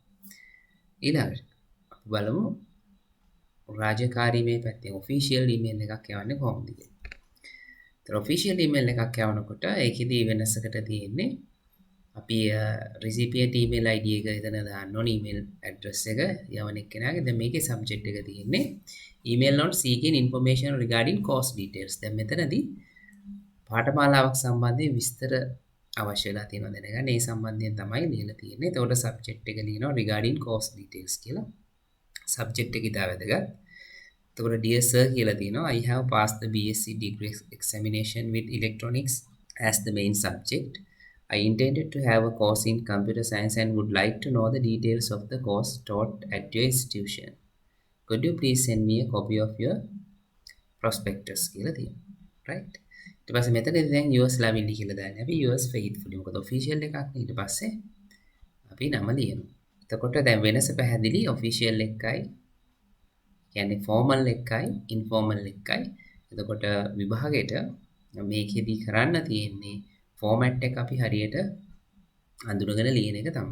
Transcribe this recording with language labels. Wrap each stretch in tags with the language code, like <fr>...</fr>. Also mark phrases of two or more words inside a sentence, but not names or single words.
<si>ඊළඟට අපි බලමු රාජකාරී මේ පැත්තේ</si> <en>official email</en> <si>එකක් යවන්නේ කොහොමද කියලා. ඒතර</si> <en>official email</en> <si>එකක් යවනකොට ඒකෙදී වෙනසකට තියෙන්නේ අපි</si> <en>recipient email ID</en> <si>එක එතන දාන්න ඕනේ</si> <en>email address</en> <si>එක යවන එක්කෙනාගේ. දැන් මේකේ subject එක තියෙන්නේ</si> <en>email not seeking information regarding course details.</en> <si>දැන් මෙතනදී පාඨමාලාවක් සම්බන්ධයෙන් විස්තර අවශ්‍ය වෙලා තියෙනවා දැනගන්න. ඒ සම්බන්ධයෙන් තමයි ලියලා තියෙන්නේ. එතකොට subject එක ලියනවා</si> <en>regarding course details</en> <si>කියලා.</si> <en>subject</en> <si>එක ඉතා වැදගත්. එතකොට</si> <en>dear sir</en> <si>කියලා තියෙනවා</si> <en>I have passed the BSc degree examination with electronics as the main subject. I intended to have a course in computer science and would like to know the details of the course taught at your institution. could you please send me a copy of your prospectus</en> <si>කියලා තියෙනවා.</si> <en>right.</en> <si>ඊට පස්සේ මෙතනදී දැන්</si> <en>yours lovingly</en> <si>කියලා දාන්නේ. අපි</si> <en>yours faithfully.</en> <si>මොකද official එකක් නේ. ඊට පස්සේ අපි නම ලියනවා. එතකොට දැන් වෙනස පැහැදිලි official එකයි කියන්නේ formal එකයි informal එකයි. එතකොට විභාගයට මේකෙදී කරන්න තියෙන්නේ format එක අපි හරියට අඳුනගෙන ලියන එක තමයි.</si>